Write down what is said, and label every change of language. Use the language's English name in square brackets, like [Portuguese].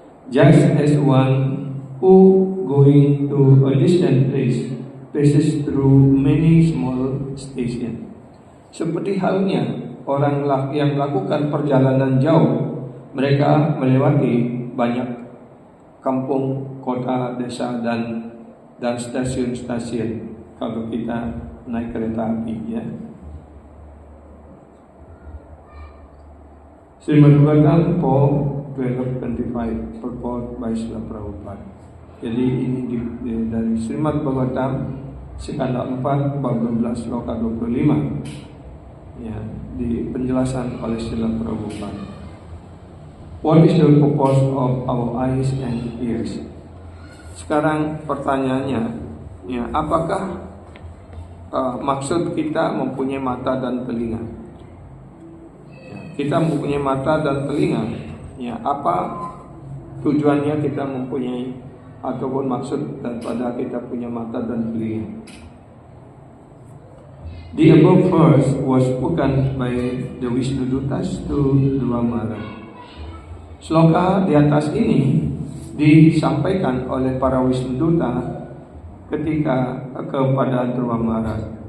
[English] Just as one who going to a distant place passes through many small stations. [Indonesian] Seperti halnya orang yang melakukan perjalanan jauh, mereka melewati banyak kampung, kota, desa dan stasiun-stasiun kalau kita naik kereta api, ya. [English] Srimad Bhagavatam 4:12-25 purport by Srila Prabhupada. [Indonesian] Jadi ini dari Srimad Bhagavatam skala 4 bab 12 sloka 25, ya, di penjelasan oleh Srila Prabhupada. [English] What is the purpose of our eyes and ears? [Indonesian] Sekarang pertanyaannya, ya, apakah maksud kita mempunyai mata dan telinga? Ya, kita mempunyai mata dan telinga, ya, apa tujuannya kita mempunyai ataupun maksud daripada kita punya mata dan telinga? [English] The above verse was spoken by the Vishnudutas to Dhruva Maharaj. [Indonesian] Sloka di atas ini disampaikan oleh para Vishnuduta ketika kepada Dhruva Maharaj.